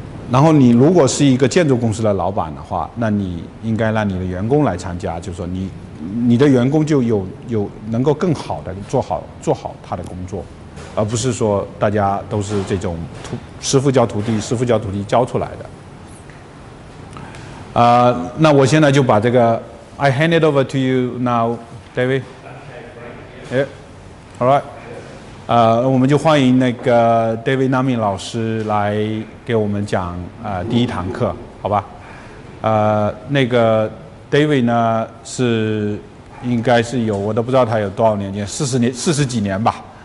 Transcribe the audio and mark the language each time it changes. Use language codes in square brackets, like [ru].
[zh] 然后你如果是一个建筑公司的老板的话，那你应该让你的员工来参加，就是说你的员工就有能够更好的做好他的工作。而不是说大家都是这种师傅教徒弟教出来的。那我现在就把这个 [en] I hand it over to you now, David. All right. [zh] 我们就欢迎那个 David Nami 老师来给我们讲第1堂课，好吧？那个 David 呢应该是有，我都不知道他有多少年间，40几年吧。